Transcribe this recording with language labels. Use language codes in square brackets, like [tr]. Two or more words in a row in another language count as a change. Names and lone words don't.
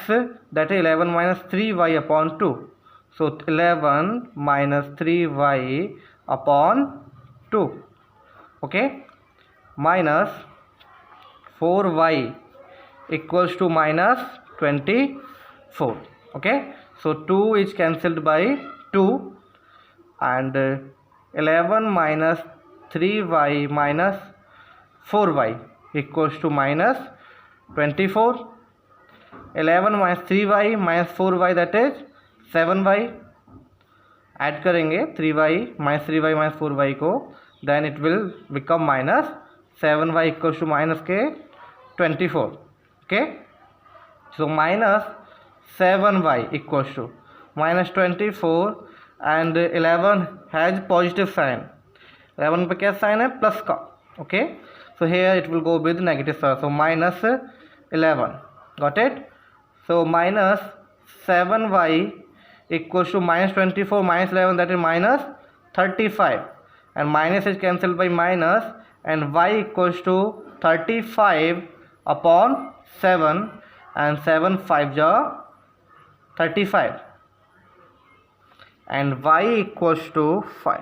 [en] That is 11 minus 3y upon 2. So 11 minus 3y upon 2. Okay, minus 4y equals to minus 24. Okay, so 2 is cancelled by 2 and 11 minus 3y minus 4y equals to minus 24. 11 minus 3y minus 4y, that is 7y. [hi] ऐड करेंगे [en] 3y minus 3y minus 4y को, then it will become minus 7y equals to minus के 24. Okay, so minus 7y equals to minus 24 and 11 has positive sign. [hi] 11 पे क्या साइन है? प्लस का. [en] Okay, so here it will go with negative sign, so minus 11. Got it? So minus 7y equals to minus 24 minus 11, that is minus 35, and minus is cancelled by minus, and y equals to 35 upon 7, and 7 5 ja 35, and y equals to 5.